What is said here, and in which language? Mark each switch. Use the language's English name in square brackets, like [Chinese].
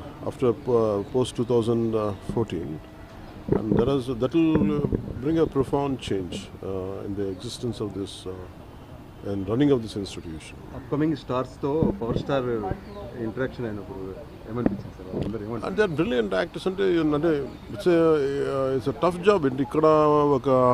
[English] after post 2014, and that will bring a profound change in the existence of this and running of this institution. [Telugu] Upcoming stars తో power star interaction అయినప్పుడు ఏమనిపించింది sir? అందరూ ఏమంటారు? [English] And they are brilliant actors. అంటే it's a tough job. [Telugu] ఇక్కడ ఒక